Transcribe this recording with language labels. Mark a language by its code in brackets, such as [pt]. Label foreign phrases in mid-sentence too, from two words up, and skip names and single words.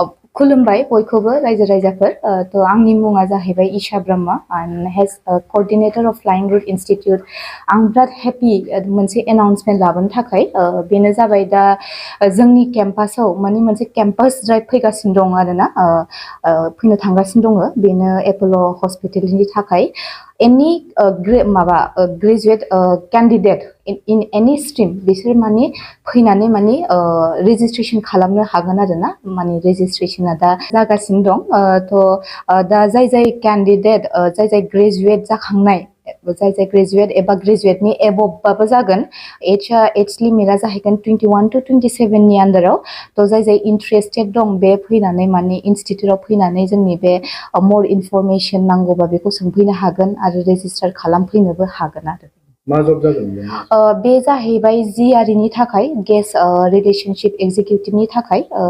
[brx] खुलुमबाय बयखौबो रायजो राजाफोर थ' आंनि मुङा जाहैबाय ईशा ब्रह्म [en] and as coordinator of Flying Route Institute [brx] आं बिराद हेपि मोनसे एनाउन्समेन्ट लाबोनो थाखाय बेनो जाबाय दा जोंनि केम्पासाव माने मोनसे [en] campus drive [brx] फैगासिनो दं आरोना फैनो थांगासिनो दङ बेनो एप'ल' हस्पिटालनि थाखाय एनि [en] graduate candidate in any stream [brx] बिसोर माने फैनानै माने रेजिस्ट्रेशन खालामनो हागोन आरोना माने रेजिस्ट्रेशना दा जागासिनो दं थ' दा जाय कैंडिडेट जाय ग्रेजुवेट जाखांनाय जाय ग्रेजुवेट एबा ग्रेजुवेटनि एबभबाबो जागोन [en] age limit [brx] जाहैगोन 21 to 27 नि आन्दाराव थ' जाय इन्ट्रेस्टेड दं बे फैनानै माने इनस्टिट्यूटआव फैनानै जोंनि बे [en] more information [brx] नांगौबा बेखौ सोंफैनो हागोन आरो रेजिस्टार खालामफैनोबो हागोन आरो मा जब जागोन बे जाहैबाय जिआरइनि थाखाय [en] guest relationship executive [brx] थाखाय